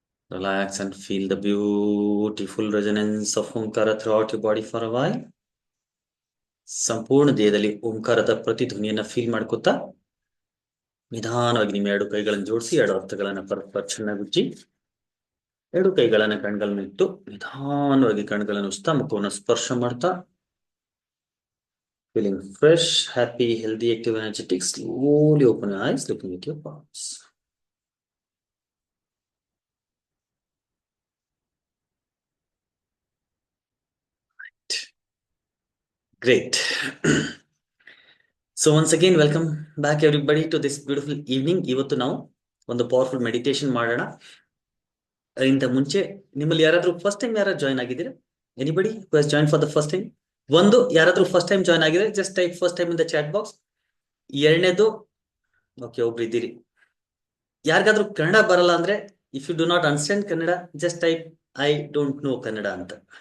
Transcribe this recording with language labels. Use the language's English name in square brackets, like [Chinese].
[English] Relax and feel the beautiful resonance of Omkara throughout your body for a while. [Kannada] ಸಂಪೂರ್ಣ ದೇಹದಲ್ಲಿ ಓಂಕಾರದ ಪ್ರತಿಧ್ವನಿಯನ್ನ feel ಮಾಡ್ಕೊತಾ ನಿಧಾನವಾಗಿ ನಿಮ್ಮ 2 ಕೈಗಳನ್ನು ಜೋಡಿಸಿ, 2 ಹಸ್ತಗಳನ್ನ ಪರಸ್ಪರ ಚೆನ್ನಾಗಿ ಉಜ್ಜಿ, 2 ಕೈಗಳನ್ನ ಕಣ್ಗಳ ಮೇಲಿಟ್ಟು ನಿಧಾನವಾಗಿ ಕಣ್ಗಳನ್ನು ಉಸ್ತಾ ಮುಖವನ್ನು ಸ್ಪರ್ಶ ಮಾಡ್ತಾ, [English] Feeling fresh, happy, healthy, active, energetic. Slowly open your eyes, looking at your palms. Great. So once again, welcome back everybody to this beautiful evening. [Kannada] ಇವತ್ತು ನಾವು ಒಂದು ಪವರ್ಫುಲ್ ಮೆಡಿಟೇಷನ್ ಮಾಡೋಣ. ಅದರಿಂದ ಮುಂಚೆ ನಿಮ್ಮಲ್ಲಿ ಯಾರಾದ್ರೂ ಫಸ್ಟ್ ಟೈಮ್ ಯಾರು ಜಾಯ್ನ್ ಆಗಿದ್ದೀರಾ? [English] Anybody who has join for the first time? [Kannada] ಒಂದು, ಯಾರಾದ್ರೂ [English] first time join [Kannada] ಆಗಿದ್ರೆ [English] Just type first time in the chat box. [Kannada] ಎರಡನೇದು, ಓಕೆ, ಒಬ್ರು ಇದ್ದೀರಿ. ಯಾರಿಗಾದ್ರೂ ಕನ್ನಡ ಬರಲ್ಲ ಅಂದ್ರೆ, [English] If you do not understand Kannada, just type I don't know Kannada ಅಂತ.